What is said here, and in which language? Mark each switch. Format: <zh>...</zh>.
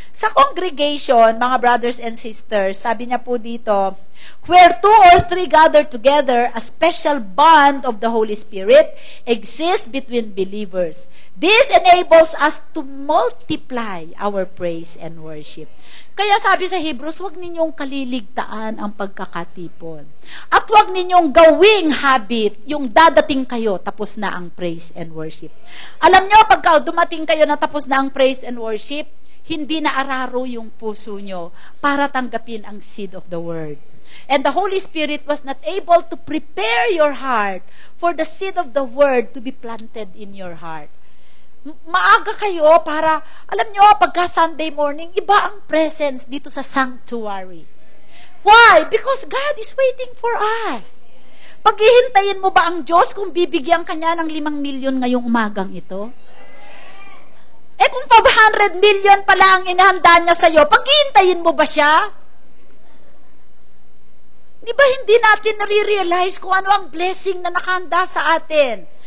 <en>Sa congregation, mga brothers and sisters,</en> <tl>sabi niya po dito,</tl> <en>where 2 or 3 gather together, a special bond of the Holy Spirit exists between believers. This enables us to multiply our praise and worship.</en> <tl>Kaya sabi sa Hebrews, huwag ninyong kaliligtaan ang pagkakatipon. At huwag ninyong gawing habit yung dadating kayo, tapos na ang</tl> <en>praise and worship.</en> <tl>Alam nyo, pagka dumating kayo na tapos na ang praise and worship, hindi na araro yung puso nyo para tanggapin ang</tl> <en>seed of the word. And the Holy Spirit was not able to prepare your heart for the seed of the word to be planted in your heart.</en> <tl>Maaga kayo para, alam nyo, pagka Sunday morning, iba ang presence dito sa sanctuary. Why?</tl> <en>Because God is waiting for us.</en> <tl>Paghihintayin mo ba ang Diyos kung bibigyan kanya ng 5 milyon ngayong umagang ito? Eh kung 500 million pala ang inihanda niya sa'yo, paghihintayin mo ba siya? Di ba hindi natin nare-realize kung ano ang blessing na nakahanda sa atin?</tl>